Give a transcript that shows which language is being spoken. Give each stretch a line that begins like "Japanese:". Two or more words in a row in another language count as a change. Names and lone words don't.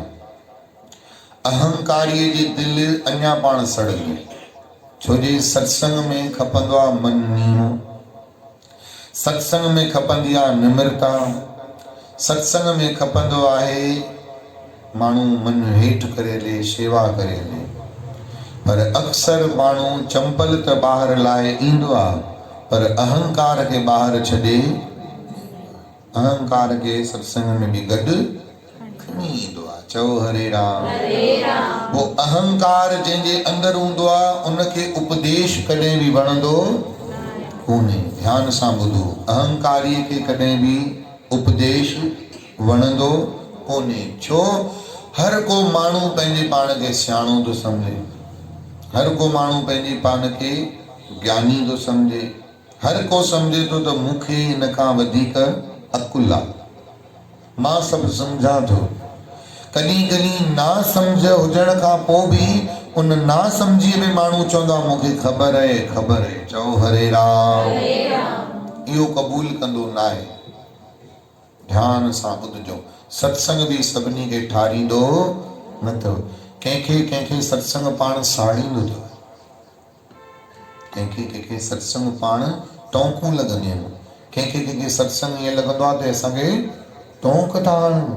Sindhi: अहंकारीअ जी दिल अञा पाण सड़ंदी, छो जे सत्संग में खपंदो आहे मन नीमो, सत्संग में खपंदी आहे निम्रता, सत्संग में खपंदो आहे माण्हू मन हेठि करे हले, शेवा करे हले। पर अक्सर माण्हू चंपल त ॿाहिरि लाइ ईंदो आहे, पर अहंकार खे ॿाहिरि छॾे अहंकार के सत्संग में भी गॾु खणी ईंदो आहे। चओ हरे राम। वो अहंकार जंहिंजे अंदरि हूंदो आहे उनखे उपदेश कॾहिं बि वणंदो कोन्हे। ध्यान सां ॿुधो, अहंकारीअ खे कॾहिं बि उपदेश वणंदो कोन्हे। छो? हर को माण्हू पंहिंजे पाण खे सियाणो थो सम्झे, हर को माण्हू पंहिंजे पाण खे ज्ञानी थो सम्झे, हर को सम्झे थो त मूंखे हिन खां वधीक अकुल आहे, मां सभु सम्झां थो। कॾहिं कॾहिं ना सम्झ हुजण खां पोइ बि उन ना सम्झीअ में माण्हू चवंदो आहे मूंखे ख़बर आहे, ख़बर आहे। चओ हरे राम। इहो क़बूल कंदो न आहे। ध्यान सां ॿुधजो, सत्संग बि सभिनी खे ठारींदो न अथव। कंहिंखे कंहिंखे सत्संग पाण साड़ींदो अथव, कंहिंखे कंहिंखे सत्संग पाण टोंकूं लॻंदियूं आहिनि, कंहिंखे कंहिंखे सत्संग ईअं लॻंदो आहे त असांखे टोंक था हणनि।